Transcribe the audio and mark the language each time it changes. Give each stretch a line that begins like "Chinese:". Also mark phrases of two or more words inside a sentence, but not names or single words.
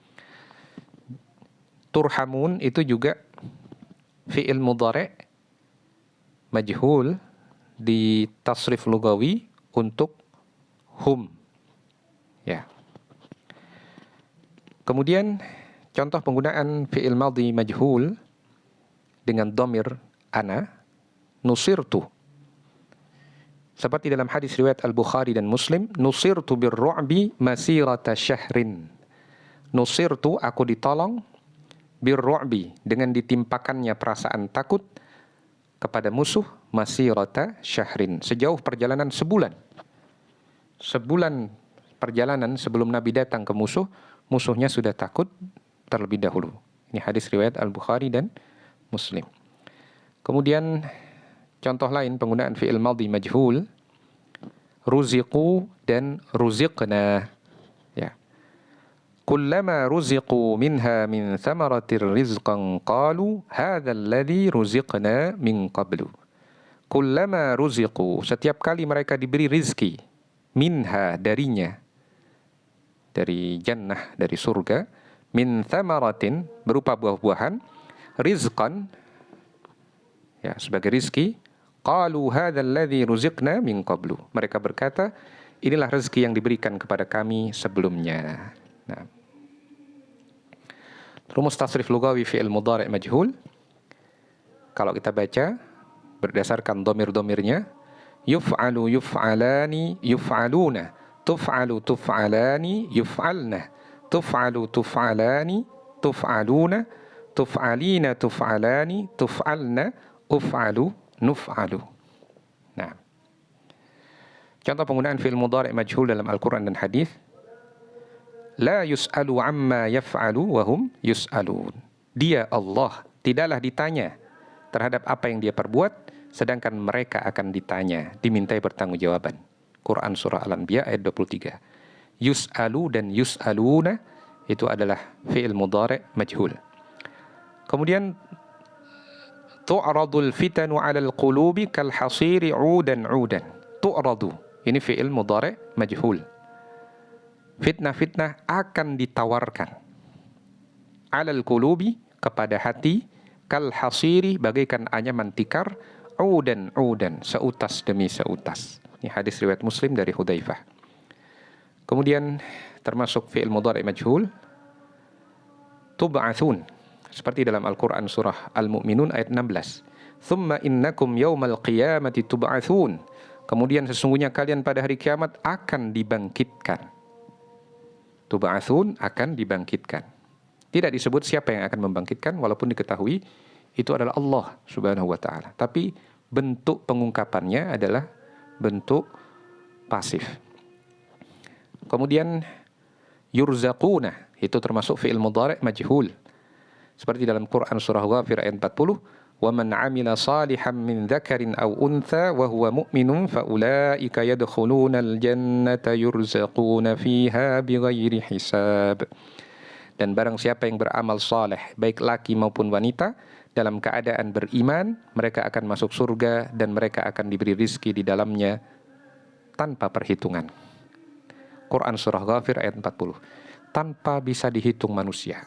Indonesian: Turhamun itu juga
Arabic: فعل مضارع مجهول
Indonesian: di
Arabic: تصريف لغوي
Indonesian: untuk hum. Ya. Kemudian contoh penggunaan
Arabic: فعل ماضي مجهول
Indonesian: dengan dhamir ana, nusirtu. Seperti dalam hadis riwayat Al-Bukhari dan Muslim,
Arabic: نصرت بالرعب مسيرة شهر.
Indonesian: Nusirtu, aku ditolong, birru'bi, dengan ditimpakannya perasaan takut kepada musuh,
Arabic: مسيرة شهر,
Indonesian: sejauh perjalanan sebulan. Sebulan perjalanan sebelum Nabi datang ke musuh, musuhnya sudah takut terlebih dahulu. Ini hadis riwayat Al-Bukhari dan Muslim. Kemudian contoh lain penggunaan
Arabic: فعل ماضي مجهول,
Indonesian: ruziqu dan ruziqna. Ya.
Arabic: كلما رزقوا منها من ثمرة رزقا قالوا هذا الذي رزقنا من قبل. كلما رزقوا,
Indonesian: setiap kali mereka diberi rizki, minha, darinya, dari jannah, dari surga,
Arabic: من ثمرة,
Indonesian: berupa buah-buahan, rizqan, ya, sebagai rizki,
Arabic: قالوا هذا الذي رزقنا من قبل.
Indonesian: Mereka berkata, inilah rezeki yang diberikan kepada kami sebelumnya. Nah, rumus
Arabic: تصريف لغوي فعل مضارع مجهول,
Indonesian: kalau kita baca berdasarkan domir-domirnya,
Arabic: يفعل يفعلان يفعلون، تفعل تفعلان يفعلن، تفعل تفعلان تفعلون، تفعلين تفعلان تفعلن، أفعل نفعل.
Indonesian: Nah, contoh penggunaan
Arabic: فعل مضارع مجهول
Indonesian: dalam Al-Quran dan hadis,
Arabic: لا يسأل عما يفعل وهم يسألون.
Indonesian: Dia, Allah, tidaklah ditanya terhadap apa yang dia perbuat, sedangkan mereka akan ditanya, dimintai pertanggungjawaban. Quran Surah Al-Anbiya ayat 23. Yus'alu dan yus'aluna itu adalah
Arabic: فعل مضارع مجهول. Kemudian تعرض الفتن على القلوب كالحصير عودا عودا.
Indonesian: Tu'radu, ini
Arabic: فعل مضارع مجهول.
Indonesian: Fitnah-fitnah akan ditawarkan,
Arabic: على القلوب,
Indonesian: kepada hati,
Arabic: كالحصير,
Indonesian: bagaikan anyaman tikar,
Arabic: عودا عودا,
Indonesian: seutas demi seutas. Ini hadis riwayat Muslim dari Hudzaifah. Kemudian termasuk
Arabic: فعل مضارع مجهول,
Indonesian: tub'atsun, seperti dalam Al-Quran Surah Al-Mu'minun ayat 16.
Arabic: ثم إنكم يوم القيامة تبعثون.
Indonesian: Kemudian sesungguhnya kalian pada hari kiamat akan dibangkitkan. Tub'atsun, akan dibangkitkan. Tidak disebut siapa yang akan membangkitkan, walaupun diketahui itu adalah Allah
Arabic: سبحانه وتعالى.
Indonesian: Tapi bentuk pengungkapannya adalah bentuk pasif. Kemudian yurzaquna, itu termasuk
Arabic: فعل مضارع مجهول.
Indonesian: Seperti dalam Quran Surah Ghafir ayat 40,
Arabic: وَمَنْ عَمِلَ صَالِحًا مِنْ ذَكَرٍ أَوْ أُنْثَى وَهُوَ مُؤْمِنٌ فَأُولَٰئِكَ يَدْخُلُونَ الْجَنَّةَ يُرْزَقُونَ فِيهَا بِغَيْرِ حِسَابٍ.
Indonesian: Dan barang siapa yang beramal saleh, baik laki maupun wanita, dalam keadaan beriman, mereka akan masuk surga dan mereka akan diberi rizki di dalamnya tanpa perhitungan. Quran Surah Ghafir ayat 40. Tanpa bisa dihitung manusia.